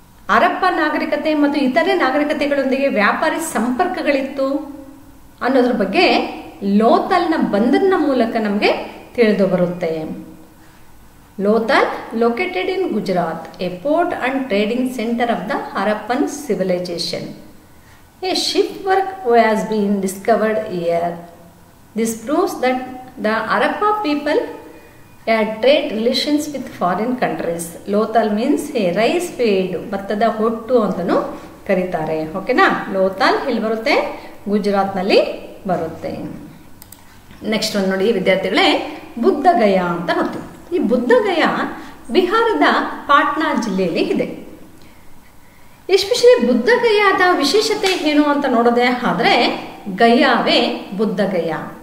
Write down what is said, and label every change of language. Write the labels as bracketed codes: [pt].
[kn] ಹರಪ್ಪ ನಾಗರಿಕತೆ ಮತ್ತು ಇತರೆ ನಾಗರಿಕತೆಗಳೊಂದಿಗೆ ವ್ಯಾಪಾರಿ ಸಂಪರ್ಕಗಳಿತ್ತು ಅನ್ನೋದ್ರ ಬಗ್ಗೆ ಲೋಥಾಲ್ನ ಬಂದರಿನ ಮೂಲಕ ನಮಗೆ ತಿಳಿದು ಬರುತ್ತೆ. [en] Lothal located in Gujarat, a port and trading centre of the Harappan civilisation. A shipwork has been discovered here. This proves that the Harappa people had trade relations with foreign countries. Lothal means a rice field, [kn] ಭತ್ತದ ಹೊಟ್ಟು ಅಂತಲೂ ಕರೀತಾರೆ. ಓಕೆನಾ? ಲೋಥಾಲ್ ಎಲ್ಲಿ ಬರುತ್ತೆ? ಗುಜರಾತ್ನಲ್ಲಿ ಬರುತ್ತೆ. Next ಒಂದು ನೋಡಿ ವಿದ್ಯಾರ್ಥಿಗಳೇ, ಬುದ್ಧಗಯಾ ಅಂತ ನೋಡ್ತೀವಿ. ಈ ಬುದ್ಧಗಯಾ ಬಿಹಾರದ ಪಾಟ್ನಾ ಜಿಲ್ಲೆಯಲ್ಲಿ ಇದೆ. ಎಸ್ಪೆಷಲಿ ಬುದ್ಧಗಯಾದ ವಿಶೇಷತೆ ಏನು ಅಂತ ನೋಡೋದೇ ಆದರೆ ಗಯಾವೇ ಬುದ್ಧಗಯಾ.